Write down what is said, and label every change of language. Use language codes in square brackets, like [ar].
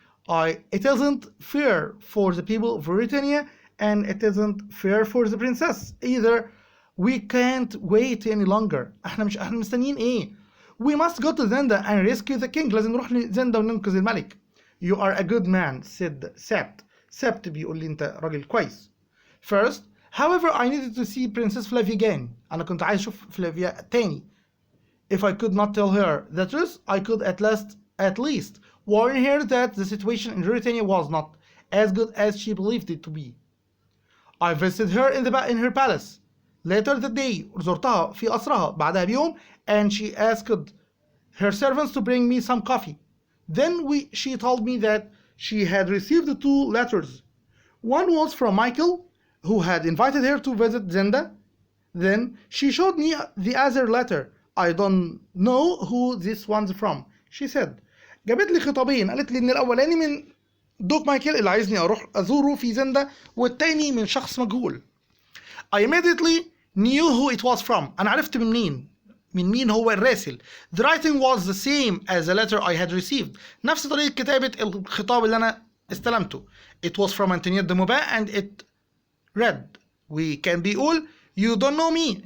[en] It isn't fair for the people of Britannia, and it isn't fair for the princess either. We can't wait any longer. [ar] احنا مستنيين ايه؟ [en] We must go to Zenda and rescue the king. [ar] لازم نروح لزندا وننقذ الملك. [en] You are a good man, said Sabt. [ar] Sabt بيقول لي انت راجل كويس. [en] First, however, I needed to see Princess Flavia again. [ar] أنا كنت عايز أشوف فلافيا تاني. [en] If I could not tell her the truth, I could at least warn her that the situation in Britannia was not as good as she believed it to be. I visited her in her palace. Later that day, [ar] زرتها في قصرها بعدها بيوم, [en] and she asked her servants to bring me some coffee. Then she told me that she had received 2 letters. One was from Michael, who had invited her to visit Zenda. Then she showed me the other letter. I don't know who this one's from, she said. [ar] جابت لي خطابين. قالت لي ان الاولاني من دوك مايكل اللي عايزني اروح ازوره في زندا, والتاني من شخص مجهول. [en] I immediately knew who it was from. [ar] انا عرفت من مين هو الراسل. [en] The writing was the same as the letter I had received. [ar] نفس طريقة كتابة الخطاب اللي انا استلمته. [en] It was from Antoniette de Maubin and it read. [ar] وكان بيقول [en] You don't know me.